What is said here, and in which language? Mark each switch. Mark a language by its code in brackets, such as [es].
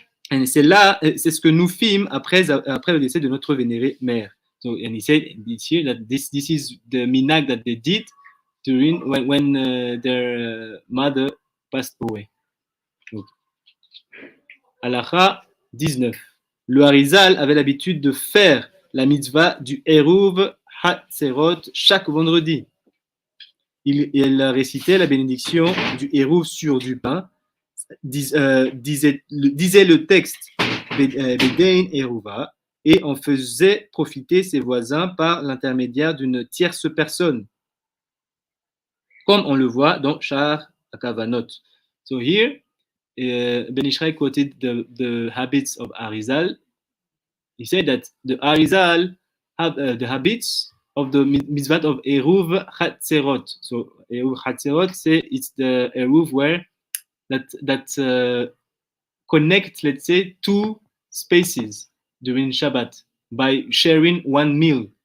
[fr] Et c'est ce que nous fîmes après le décès de notre vénérée mère. [en] So, and he said here that this is the minhag that they did during when their mother passed away. Okay. Halakha 19. [fr] Le Harizal avait l'habitude de faire la mitzvah du Eruv Hatzerot chaque vendredi. Il récitait la bénédiction du Eruv sur du pain. disait le texte Bedein et Rouva, et en faisait profiter ses voisins par l'intermédiaire d'une tierce personne, comme on le voit dans Shar Akavanot. [en] So here, Ben Ishay quoted the habits of Arizal. He said that the Arizal have the habits of the mitzvah of Eruv Chatzerot. So Eruv Chatzerot, say it's the Eruv where that connect, let's say, two spaces during Shabbat by sharing one meal.